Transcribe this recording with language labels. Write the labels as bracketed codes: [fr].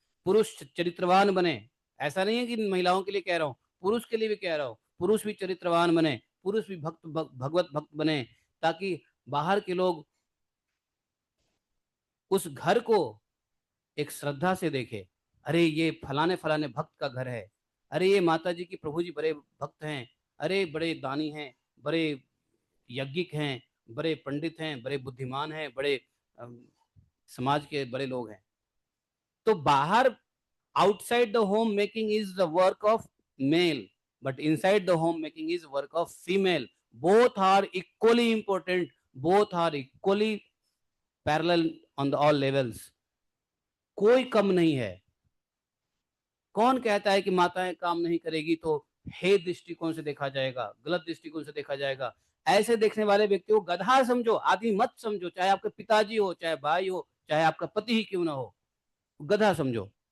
[hi] पुरुष चरित्रवान बने। ऐसा नहीं है कि महिलाओं के लिए कह रहा हूँ, पुरुष के लिए भी कह रहा हूँ, पुरुष भी चरित्रवान बने, पुरुष भी भगवत भक्त बने, ताकि बाहर के लोग उस घर को एक श्रद्धा से देखे। अरे ये फलाने फलाने भक्त का घर है, अरे ये माता जी की प्रभु जी बड़े भक्त हैं, अरे बड़े दानी हैं, बड़े यज्ञिक हैं, बड़े पंडित हैं, बड़े बुद्धिमान हैं, बड़े समाज के बड़े लोग हैं। तो बाहर [en] outside the home making is the work of male, but inside the home making is work of female. Both are equally important, both are equally parallel on the all levels. [hi] कोई कम नहीं है। कौन कहता है कि माताएं काम नहीं करेगी तो हे दृष्टिकोण से देखा जाएगा, गलत दृष्टिकोण से देखा जाएगा? ऐसे देखने वाले व्यक्ति को गधा समझो, आदमी मत समझो, चाहे आपके पिताजी हो, चाहे भाई हो, चाहे आपका पति ही क्यों ना हो, गधा समझो।